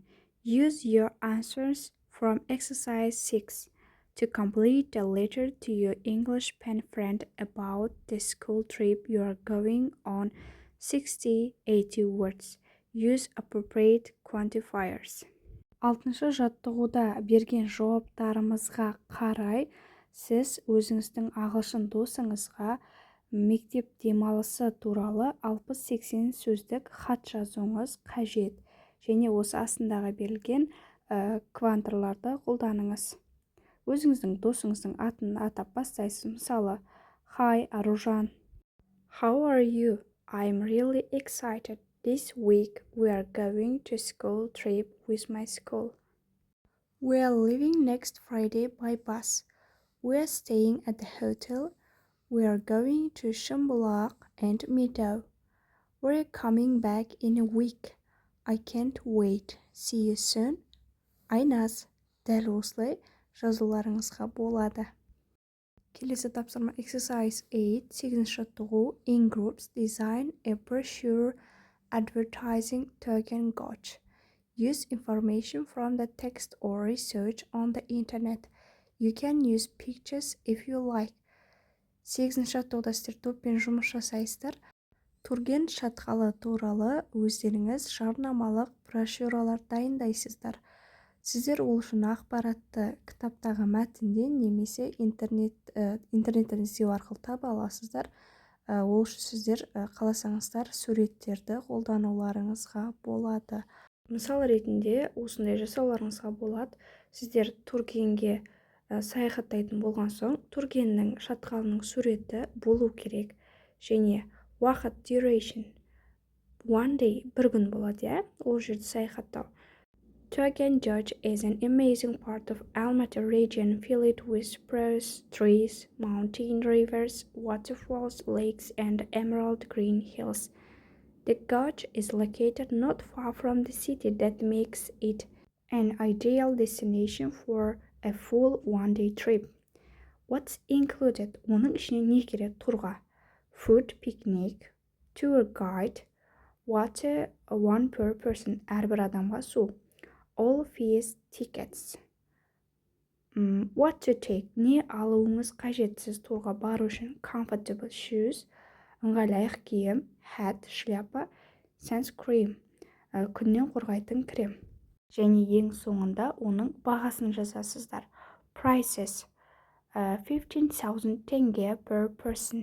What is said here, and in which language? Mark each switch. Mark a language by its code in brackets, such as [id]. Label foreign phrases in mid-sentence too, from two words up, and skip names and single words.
[en] Use your answers from exercise 6 to complete a letter to your English pen friend about the school trip you are going on. 60-80 words. Use appropriate quantifiers. [kk] 6-шы жаттығуда берген жауаптарымызға қарай сіз өзіңіздің ағылшын досыңызға мектеп демалысы туралы 60-80 сөздік хат жазуыңыз қажет. Және осы астындағы берілген квантрларды қолданыңыз. Өзіңіздің досыңыздың атын атап бастайсыз. Мысалы, Hi, Аружан. [en] How are you? I'm really excited. This week we are going to school trip with my school. We are leaving next Friday by bus. We are staying at the hotel. We are going to Шымбұлақ and Meadow. We're coming back in a week. I can't wait. See you soon. Айназ. [kk] Дәл осылай жазуларыңызға болады. Келесі тапсырма exercise 8, 8 жаттығу. [en] In groups, design a brochure advertising Turgen Gorge. Use information from the text or research on the internet. You can use pictures if you like. [kk] 8 жаттығуда сіздер топпен жұмыс жасайсыздар. Турген шатқалы туралы өздеріңіз жарнамалық брошюралар дайындайсыздар. Сіздер ол үшін ақпаратты кітаптағы мәтінден немесе интернеттен іздеу арқылы таба аласыздар. Ол үшін сіздер қаласаңыздар суреттерді қолдануларыңызға болады. Мысал ретінде осындай жасауларыңызға болады. Сіздер Тургенге саяхаттайтын болған соң, Тургеннің шатқалының суреті болу керек. Және уақыт [en] duration one day [kk] бір күн болады, ол жерде саяхаттау. [en] Turgen Gorge is an amazing part of Almaty region filled with spruce trees, mountain rivers, waterfalls, lakes, and emerald green hills. The gorge is located not far from the city that makes it an ideal destination for a full one-day trip. What's included? [kk] Оның ішіне не керек турға? [en] Food, picnic, tour guide, water, one per person, [kk] әрбір адамға су. [en] All fees, tickets. What to take? [kk] Не алуыңыз қажет сіз турға бару үшін? [en] Comfortable shoes, [kk] ыңғайлы аяқ киім, hat, шляпа, sunscreen, күннен қорғайтын крем. Және ең соңында оның бағасын жазасыздар. [en] Prices, 15,000 теңге per person.